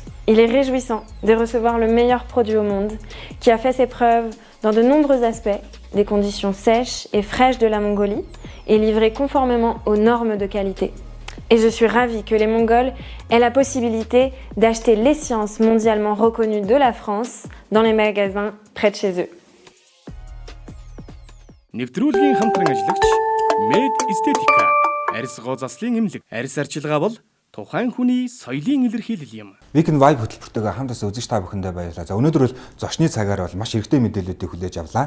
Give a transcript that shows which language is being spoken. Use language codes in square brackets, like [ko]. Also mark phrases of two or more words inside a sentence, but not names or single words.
[fr] Il est réjouissant de recevoir le meilleur produit au monde, qui a fait ses preuves dans de nombreux aspects, des conditions sèches et fraîches de la Mongolie, et livré conformément aux normes de qualité. Et je suis ravie que les Mongols aient la possibilité d'acheter l'essence mondialement reconnue de la France dans les magasins près de chez eux. [mn] Нэвтрүүлгийн хамтран ажиллагч Med Estetica арьс гоо заслын эмнэлэг арьс арчилгаа бол тухайн хүний соёлын илэрхийлэл юм. Weekend Vibe хөтөлбөртөөгөө хамтаас үзэж та бүхэндээ баярлалаа. За өнөөдөр бол зочны цагаар бол маш хэрэгтэй мэдээллүүдийг хүлээж авлаа.